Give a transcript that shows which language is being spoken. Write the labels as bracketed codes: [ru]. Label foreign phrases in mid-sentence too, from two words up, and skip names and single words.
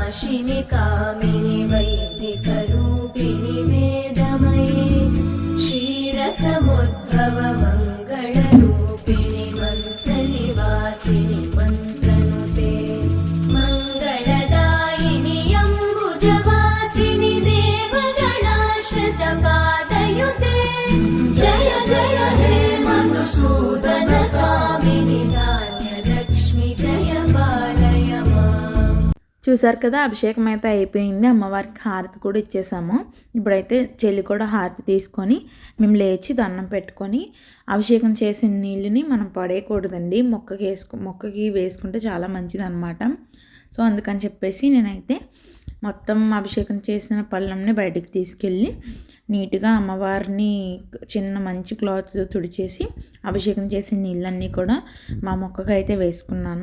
[sa] नाशिनि कामिनि वैदिकरूपिणि वेदमये क्षीरसमुद्भव मङ्गलरूपिणि मन्त्रनिवासिनि मन्त्रनुते मङ्गलदायिनि अम्बुजवासिनि देवगणाश्रितपादयुते जय जय हे मधुसूदन कामिनि धान्यलक्ष्मि जय पालय माम्। [te] చూసారు కదా, అభిషేకం అయితే అయిపోయింది. అమ్మవారికి హారతి కూడా ఇచ్చేసాము. ఇప్పుడైతే చెల్లి కూడా హారతి తీసుకొని మేము లేచి దండం పెట్టుకొని, అభిషేకం చేసిన నీళ్ళని మనం పడేయకూడదండి, మొక్కకి వేసుకుంటే చాలా మంచిది అనమాట. సో అందుకని చెప్పేసి నేనైతే మొత్తం అభిషేకం చేసిన పళ్ళంని బయటికి తీసుకెళ్ళి నీట్గా అమ్మవారిని చిన్న మంచి క్లాత్ తుడిచేసి అభిషేకం చేసిన నీళ్ళన్నీ కూడా మా మొక్కకు అయితే వేసుకున్నాను.